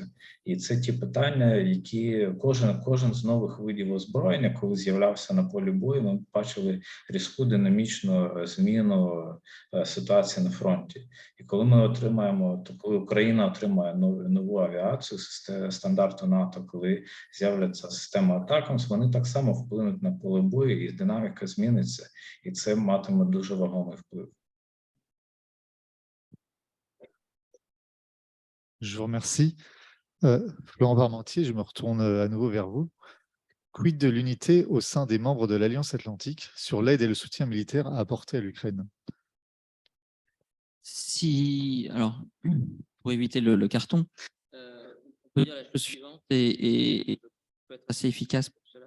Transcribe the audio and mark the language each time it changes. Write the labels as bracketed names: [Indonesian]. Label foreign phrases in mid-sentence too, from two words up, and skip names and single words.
[Ukrainian] І це ті питання, які кожен з нових видів озброєння, коли з'являвся на полі бою, ми бачили різку динамічну зміну ситуації на фронті. І коли коли Україна отримає нову авіацію стандарту НАТО, коли з'являться системи ATACMS, вони так само вплинуть на поле бою, і динаміка зміниться, і це матиме дуже вагомий вплив. [French] Je vous remercie. Florent Parmentier, je me retourne à nouveau vers vous. Quid de l'unité au sein des membres de l'Alliance Atlantique sur l'aide et le soutien militaire à apporter à l'Ukraine? Alors, pour éviter le carton, on peut dire la chose suivante et peut être assez efficace pour cela.